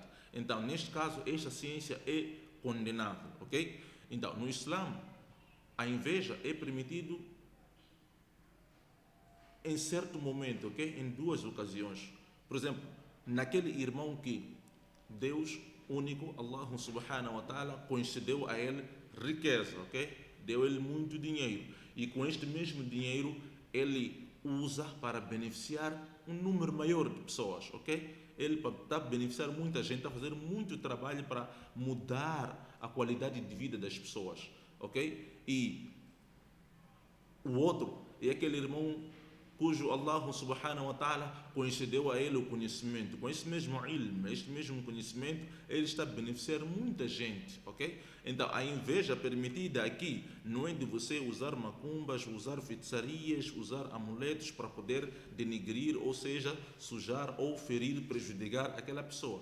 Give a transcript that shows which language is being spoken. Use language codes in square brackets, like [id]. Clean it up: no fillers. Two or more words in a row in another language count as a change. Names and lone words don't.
[pt] Então, neste caso, esta ciência é condenável, ok? Então, no Islã, a inveja é permitido em certo momento, ok? Em duas ocasiões. Por exemplo, naquele irmão que Deus único, [ar] Allah subhanahu wa ta'ala, [pt] concedeu a ele riqueza, ok? Deu ele muito dinheiro. E com este mesmo dinheiro, ele usa para beneficiar um número maior de pessoas, ok? Ele está a beneficiar muita gente, está a fazer muito trabalho para mudar a qualidade de vida das pessoas, ok? E o outro é aquele irmão cujo [ar] Allah subhanahu wa ta'ala [pt] concedeu a ele o conhecimento. Com esse mesmo ilm, este mesmo conhecimento, ele está a beneficiar muita gente, ok? Então, a inveja permitida aqui não é de você usar macumbas, usar feitiçarias, usar amuletos para poder denigrir, ou seja, sujar ou ferir, prejudicar aquela pessoa.